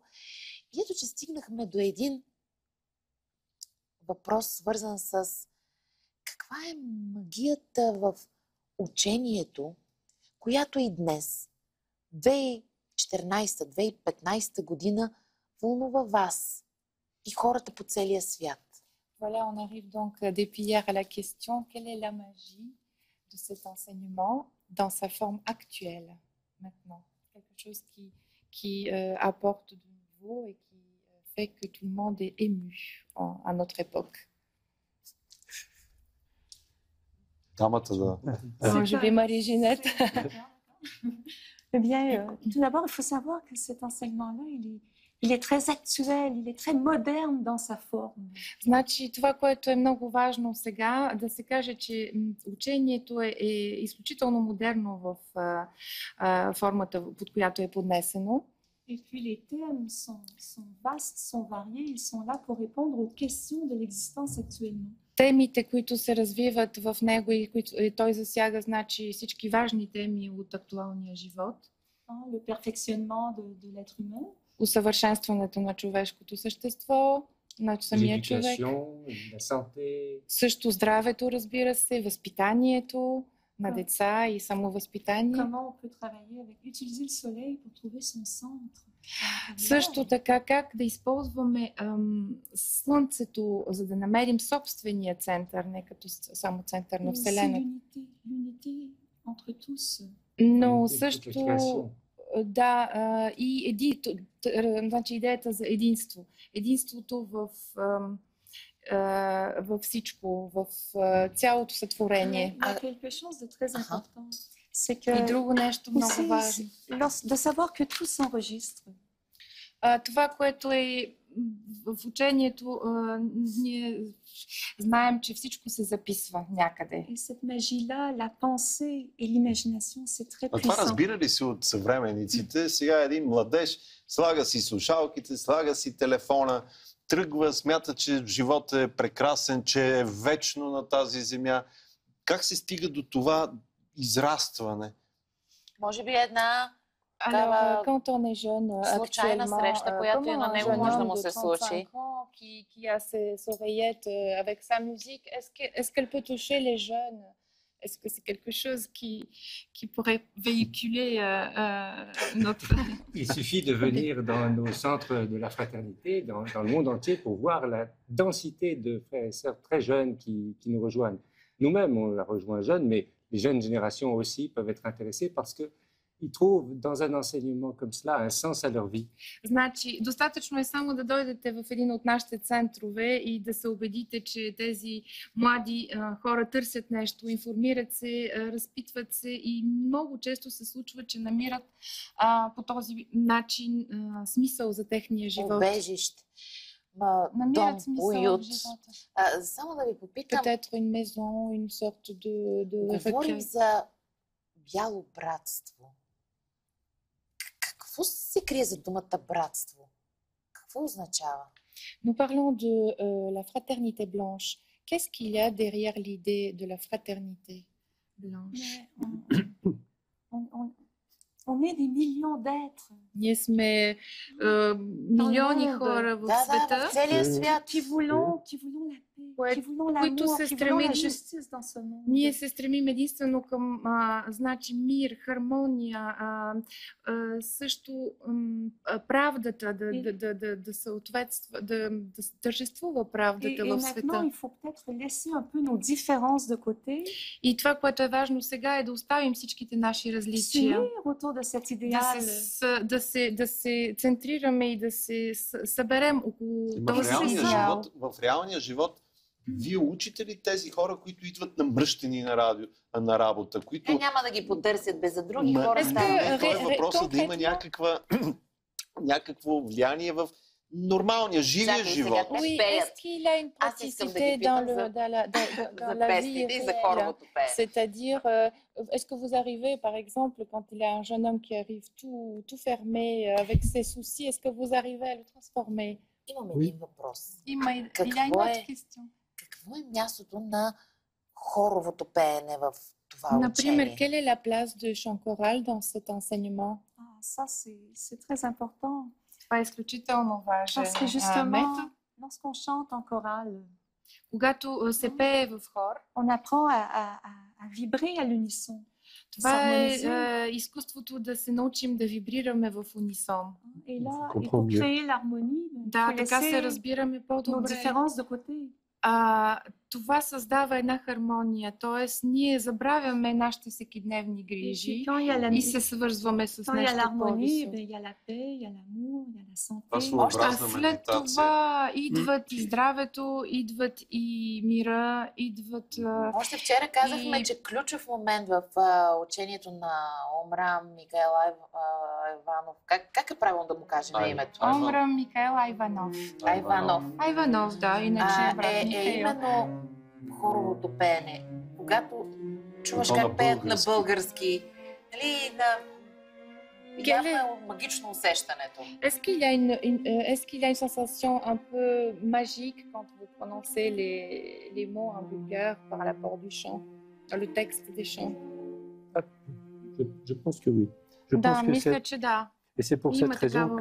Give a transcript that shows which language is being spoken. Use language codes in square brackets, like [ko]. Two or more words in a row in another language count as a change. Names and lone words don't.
[bg] И ето, че стигнахме до един въпрос, свързан с каква е магията в учението, която и днес, 2014-2015 година, вълнува вас и хората по целия свят. [fr] Voilà, on arrive donc depuis hier à la question, quelle est la magie de cet enseignement dans sa forme actuelle, maintenant? Quelque chose qui apporte de nouveau et qui fait que tout le monde est ému à notre époque. Je vais Marie Ginette. Eh bien, tout d'abord, il faut savoir que cet enseignement-là, il est très actuel, il est très moderne dans sa forme. [bg] Значи, това, което е много важно сега, да се каже, че учението е изключително модерно в формата, под която е поднесено. [fr] Et puis les thèmes sont vastes, sont variés, ils sont là pour répondre aux questions de l'existence actuellement. [bg] Темите, които се развиват в него и които той засяга, значи всички важни теми от актуалния живот. [fr] Le perfectionnement de l'être humain. [bg] Усъвършенстването на човешкото същество, на самия човек. Също здравето, разбира се, възпитанието на деца и самовъзпитание. [fr] Comment on peut travailler avec utiliser le soleil pour trouver son centre. [bg] Също така, как да използваме Слънцето, за да намерим собствения център, не като само център на Вселената. [fr] L'unité entre tous. [bg] Но също и значи идеята за единство. Единството във всичко, в цялото сътворение. И друго нещо много важно. [fr] De savoir que tout s'enregistre. [bg] Това, което е в учението, ние знаем, че всичко се записва някъде. [fr] Et cette magie-là, la pensée et l'imagination, c'est très puissant. [bg] Това разбира ли се от съвременниците? Сега един младеж слага си слушалките, слага си телефона, тръгва, смята, че животът е прекрасен, че е вечно на тази земя. Как се стига до това израстване? Може би една случайна среща, която и на него може да му се случи. [fr] Qui a ses oreillettes avec sa musique, est-ce qu'elle peut toucher les jeunes? Est-ce que c'est quelque chose qui pourrait véhiculer notre... Il suffit de venir dans nos centres de la fraternité, dans le monde entier, pour voir la densité de frères et sœurs très jeunes qui nous rejoignent. Nous-mêmes, on la rejoint jeunes, mais les jeunes générations aussi peuvent être intéressées parce qu'ils trouvent dans un enseignement comme cela un sens à leur vie. [bg] Значи, достатъчно е само да дойдете в един от нашите центрове и да се убедите, че тези млади хора търсят нещо, информират се, разпитват се и много често се случва, че намират по този начин смисъл за техния живот. Убежище. Намират Дом, смисъл уют. в живота. Само да ви попитам. [fr] Peut-être une maison, une sorte de [bg] Говорим за бяло братство. Какво се крие за думата братство? Какво означава? [fr] Nous parlons de la fraternité blanche. Qu'est-ce qu'il y a derrière l'idée de la fraternité blanche? On est des millions d'êtres [bg] Ние сме милиони [fr] monde. [bg] хора в Да, света, в целия свят. [fr] qui voulons la paix, Ouais, qui voulons [bg] които [fr] l'amour, [bg] се [fr] qui voulons la [bg] стремим. [fr] justice dans ce monde. [bg] Ние се стремим единствено към значи мир, хармония, също правдата, да съответства, да тържествува правдата [fr] Et [bg] в [fr] maintenant, [bg] света. [fr] il faut peut-être laisser un peu nos différences de côté, [bg] И това, което е важно сега, е да оставим всичките наши различия. [fr] s'unir autour de cet idéal. [bg] Да се центрираме и да се съберем около В този реалния идеал. живот, в реалния живот, вие учите ли тези хора, които идват намръщени на работа, които... Няма да ги потърсят без за други Ма, хора. [fr] Est-ce [bg] става. [fr] que- [bg] той е въпросът да има [fr] concrètement- [bg] някакво влияние в нормалния, живия Чакай, живот. сега [fr] Oui, [bg] пеят. [fr] est-ce qu'il a une [bg] Аз искам да ги [fr] praticité [bg] питам [fr] dans [bg] за [fr] dans [bg] за [fr] la vie [bg] песните и за [fr] réelle? [bg] хоровото пеене. [fr] C'est-à-dire, est-ce que vous arrivez, par exemple, quand il y a un jeune homme qui arrive tout fermé, avec ses soucis, est-ce que vous arrivez à le transformer? [bg] Имам [fr] Oui. [bg] един въпрос. [fr] Il y a une [bg] Какво [fr] autre [bg] е, [fr] question. [bg] какво е мястото на хоровото пеене в това Например, учение? [fr] quelle est la place du chant choral dans cet enseignement? Ah, ça, c'est très important. [bg] Това е изключително важен [fr] Parce que justement, [bg] метод. [fr] lorsqu'on chante en chorale, [bg] Когато се пее в хор, [fr] on apprend à vibrer à l'unisson. [bg] това е [fr] s'harmoniser. [bg] изкуството да се научим да вибрираме в унисон. [fr] Et là, Je et comprends pour mieux. créer l'harmonie, il [bg] Да, [fr] faut [bg] така се [fr] laisser [bg] разбираме [fr] nos [bg] по-добре. [fr] différences de côté. [bg] Това създава една хармония, т.е. ние забравяме нашите всекидневни [fr] Et puis, [bg] грижи [fr] quand il y a la- [bg] и се свързваме с [fr] quand il y a [bg] нещо [fr] l'harmonie, [bg] по-високо. [fr] il y a la paix, il y a l'amour, il y a la santé. [bg] Това своеобразна А след медитация. това идват и здравето, идват и мира, идват... Още вчера казахме, И- че ключов момент в учението на Омрам Микаел Айванов. Как е правилно да му кажем името? Омрам Микаел Айванов. Айванов. Айванов, да, иначе брат Е Михаил. именно хоровото пеене. Когато чуваш То на как пеят на български. български, нали, явно магично усещането. [fr] Est-ce qu'il y a est-ce qu'il y a une sensation un peu magique quand vous prononcez les mots en bulgare par rapport du chant, dans le texte des chants? Je pense que oui. Je [bg] Да, [fr] pense que [bg] мисля, че да. [fr] et c'est pour il cette m'a raison [bg] такава